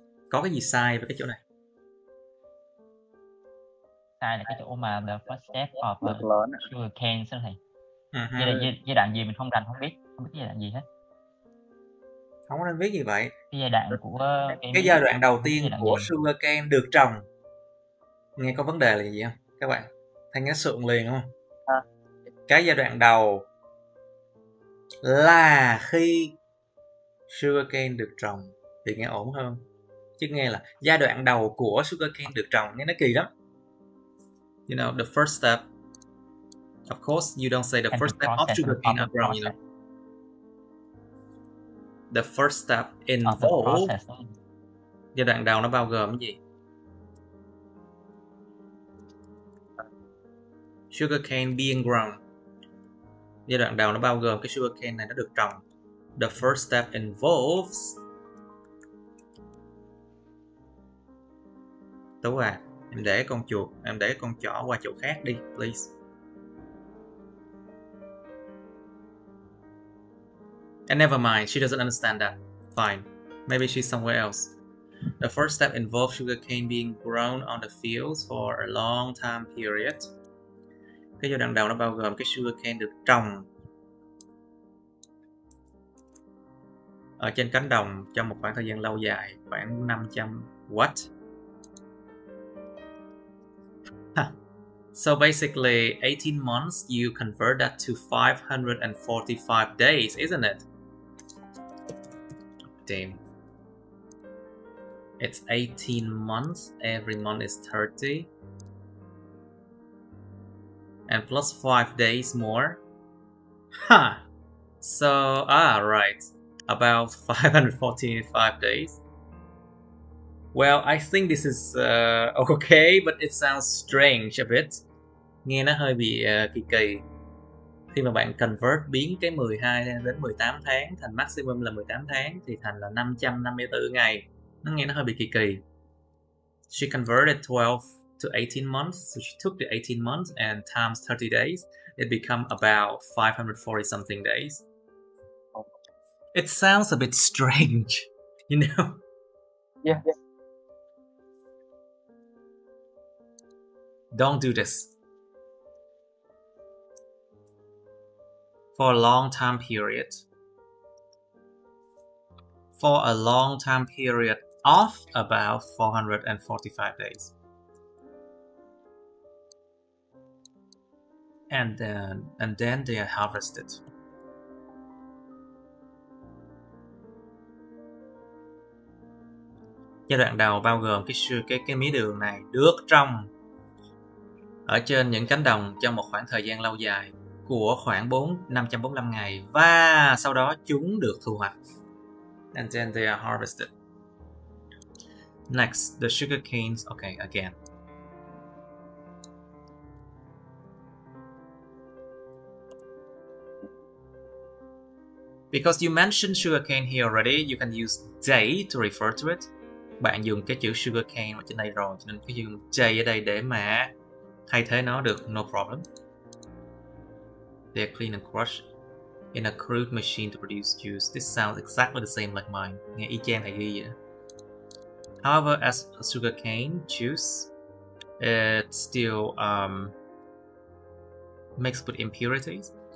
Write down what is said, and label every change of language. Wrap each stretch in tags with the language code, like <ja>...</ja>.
<vi>Có cái gì sai với cái chỗ này? Sai là cái chỗ mà</vi> <en>the first step of sugarcane</en> <vi>sao thầy? Giai đoạn gì mình không biết giai đoạn gì hết. Không có nên viết gì vậy. Cái giai đoạn của cái giai đoạn đầu tiên của sugarcane được trồng. Nghe có vấn đề là gì không các bạn? Thầy nghe sượng liền không? Cái giai đoạn đầu là khi sugarcane được trồng thì nghe ổn hơn. Chứ nghe là giai đoạn đầu của sugarcane được trồng nghe nó kỳ lắm.</vi> <en>You know, the first step. Of course, you don't say the first step of sugarcane are grown, you know. The first step involves.</en> <vi>Giai đoạn đầu nó bao gồm cái gì?</vi> <en>Sugarcane being grown.</en> <vi>Giai đoạn đầu nó bao gồm cái sugarcane này nó được trồng.</vi> <en>The first step involves.</en> <vi>Tú à, em để con chỏ qua chỗ khác đi,</vi> <en>please. And never mind, she doesn't understand that. Fine. Maybe she's somewhere else. The first step involves sugarcane being grown on the fields for a long time period.</en> <vi>Cái giai đoạn đầu nó bao gồm cái sugarcane được trồng ở trên cánh đồng trong một khoảng thời gian lâu dài, khoảng 500</vi> <en>what? So basically 18 months, you convert that to 545 days, isn't it? Damn. It's 18 months, every month is 30. And plus 5 days more. Huh. So, right. About 545 days. Well, I think this is okay, but it sounds strange a bit.</en> <vi>Nghe nó hơi bị kỳ kỳ. Khi mà bạn convert biến cái 12 đến 18 tháng thành maximum là 18 tháng thì thành là 554 ngày. Nó nghe nó hơi bị kỳ kỳ.</vi> <en>She converted 12 to 18 months, so she took the 18 months and times 30 days. It become about 540 something days. It sounds a bit strange, you know? Yeah. Don't do this. For a long time period. For a long time period of about 445 days. And then they are harvested.</en> <vi>Giai đoạn đầu bao gồm cái mía đường này được trồng ở trên những cánh đồng trong một khoảng thời gian lâu dài của khoảng 545 ngày, và sau đó chúng được thu hoạch.</vi> <en>And then they are harvested. Next, the sugar canes. Okay, again. Because you mentioned sugarcane here already, you can use day to refer to it.</en> <vi>Bạn dùng cái chữ sugarcane ở trên đây rồi, cho nên cứ dùng day ở đây để mà thay thế nó được,</vi> <en>no problem. They are clean and crushed in a crude machine to produce juice. This sounds exactly the same like mine.</en> <vi>Nghe y chang thầy ghi vậy.</vi> <en>However, as a sugarcane juice, it still mixed with impurities.</en>